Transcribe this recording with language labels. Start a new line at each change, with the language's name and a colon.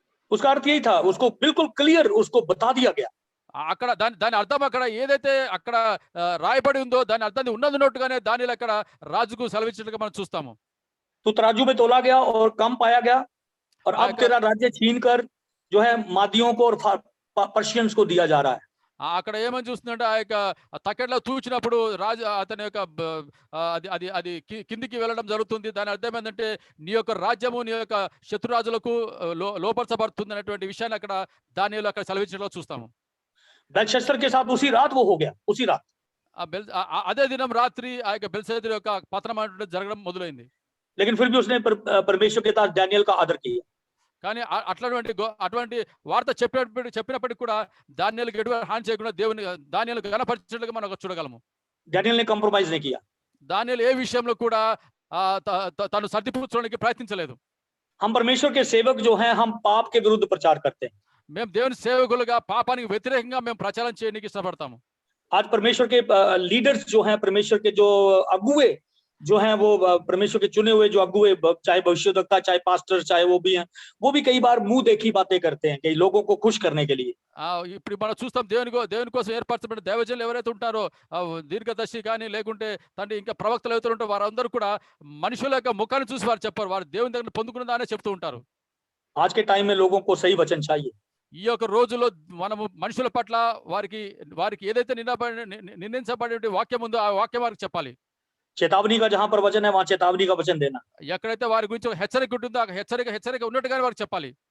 Hindi: उसका अर्थ यही था, उसको बिल्कुल क्लियर उसको बता दिया गया.
Telugu: అక్కడ దాని అర్థం అక్కడ ఏదైతే అక్కడ రాయబడి ఉందో దాని అర్థాన్ని ఉన్నట్టుగానే దానిలో అక్కడ రాజుకు సెలవిచ్చినట్టుగా మనం చూస్తాము.
Hindi: तो तराजू में तोला गया और कम पाया गया, और अब तेरा राज्य छीन कर जो है मादियों को और पर्शियंस को दिया जा रहा है.
Telugu: అక్కడ ఏమని చూస్తుందంటే ఆ యొక్క తకెట్లో తూచినప్పుడు రాజు అతని యొక్క అది కిందికి వెళ్ళడం జరుగుతుంది. దాని అర్థం ఏంటంటే నీ యొక్క రాజ్యము నీ యొక్క శత్రురాజులకు లోపరచబడుతుంది అనేటువంటి విషయాన్ని అక్కడ దానియేలు అక్కడ సెలవించడంలో చూస్తాము.
Hindi: बेलशस्सर के साथ उसी रात वो हो गया, उसी रात.
Telugu: అదే దినం రాత్రి ఆ యొక్క బెల్షస్సర్ యొక్క పతనం జరగడం మొదలైంది.
Hindi: लेकिन फिर भी उसने परमेश्वर के साथ डैनियल का आदर किया.
Telugu: కానీ అటువంటి వార్త చెప్పినప్పటికీ కూడా దానియేలుకి ఎటువంటి హాని చేయకుండా దానియేలు ఘనపరిచినట్లుగా మనం చూడగలము.
Hindi: डैनियल ने कॉम्प्रोमाइज नहीं किया.
Telugu: దానియేలు ఏ విషయంలో కూడా తను సర్దిపుచ్చడానికి ప్రయత్నించలేదు.
Hindi: हम परमेश्वर के सेवक जो हैं, हम पाप के विरुद्ध प्रचार करते हैं.
Telugu: మేము దేవుని సేవకులుగా పాపానికి వ్యతిరేకంగా మేము ప్రచారం చేయడానికి ఇష్టపడతాము.
Hindi: आज परमेश्वर के लीडर्स जो हैं, परमेश्वर के जो अगुवे जो हैं वो परमेश्वर के चुने हुए जो अगुए, चाहे भविष्यवक्ता, चाहे पास्टर, चाहे वो भी हैं, वो भी कई बार मुंह देखी बातें करते हैं कई लोगों को खुश करने के लिए।
Telugu: ఇప్పుడు మనం చూస్తాం దేవుని కోసం ఏర్పరచబడిన దైవజనులు ఎవరైతే ఉంటారో దీర్ఘదర్శి కానీ లేకుంటే తండ్రి ఇంకా ప్రవక్తలు ఎవరైతే ఉంటారో వారందరూ కూడా మనుషుల యొక్క ముఖాన్ని చూసి వారు చెప్పారు, వారు దేవుని దగ్గర పొందుకున్నదానే చెప్తూ ఉంటారు.
Hindi: आज के टाइम में लोगों को सही वचन चाहिए।
Telugu: ఈ యొక్క రోజుల్లో మనము మనుషుల పట్ల వారికి ఏదైతే నిర్ణయించబడే వాక్యం ఉందో ఆ వాక్యం వారికి చెప్పాలి.
Hindi: चेतावनी का जहां पर वचन है वहां चेतावनी का वचन देना।
Telugu: ఎక్కడైతే వారి గురించి ఒక హెచ్చరిక ఉంటుందో ఆ హెచ్చరిక ఉన్నట్టుగానే వారికి చెప్పాలి.